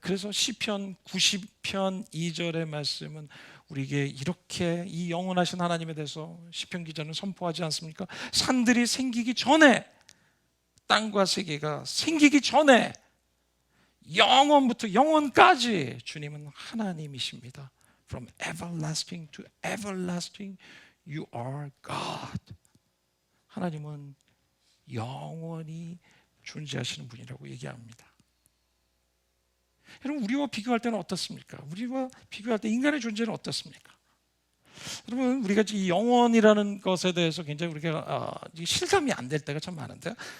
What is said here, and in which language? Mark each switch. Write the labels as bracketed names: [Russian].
[Korean] 그래서 시편 90편 2절의 말씀은 우리에게 이렇게 이 영원하신 하나님에 대해서 시편 기자는 선포하지 않습니까? 산들이 생기기 전에, 땅과 세계가 생기기 전에, 영원부터 영원까지 주님은 하나님이십니다. [English] From everlasting to everlasting, you are God. [Korean] 하나님은 영원히 존재하시는 분이라고 얘기합니다. 여러분, 우리와 비교할 때는 어떻습니까? 우리와 비교할 때 인간의 존재는 어떻습니까? 여러분, 우리가 이 영원이라는 것에 대해서 굉장히 우리가 실감이 안 될 때가 참 많은데요.